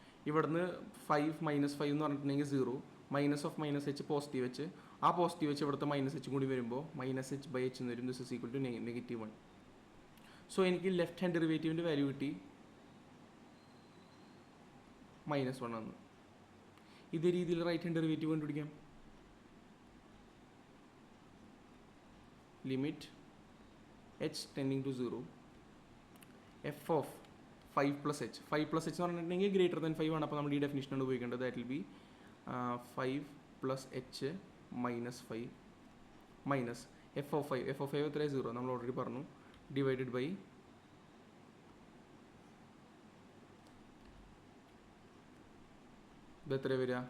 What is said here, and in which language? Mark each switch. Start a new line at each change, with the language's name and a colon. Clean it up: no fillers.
Malayalam: ഇവിടുന്ന് 5 - 5 എന്ന് പറഞ്ഞിട്ടുണ്ടെങ്കിൽ 0, minus of minus h positive h, ആ പോസിറ്റീവ് h ഇവിടുത്തെ മൈനസ് h കൂടി വരുമ്പോൾ -h/h എന്ന് വരും.
English: This is equal to -1.
Malayalam: So എനിക്ക് ലെഫ്റ്റ് ഹാൻഡ് ഡെറിവേറ്റീവിൻ്റെ വാല്യൂ കിട്ടി -1 ആണ്. ഇതേ രീതിയിൽ റൈറ്റ് ഹാൻഡ് ഡെറിവേറ്റീവ് കണ്ടുപിടിക്കാം.
English: Limit h tending to 0 f of 5 plus h.
Malayalam: 5 plus h എന്ന് പറഞ്ഞിട്ടുണ്ടെങ്കിൽ ഗ്രേറ്റർ ദാൻ 5 ആണ്. അപ്പോൾ നമ്മൾ ഈ ഡെഫിനിഷനാണ് ഉപയോഗിക്കേണ്ടത്.
English: That will be 5 plus h minus 5 minus f of 5.
Malayalam: f of 5 എത്ര 0 നമ്മൾ ഓൾറെഡി പറഞ്ഞു. ഡിവൈഡഡ് ബൈ ഇത് എത്ര വരിക?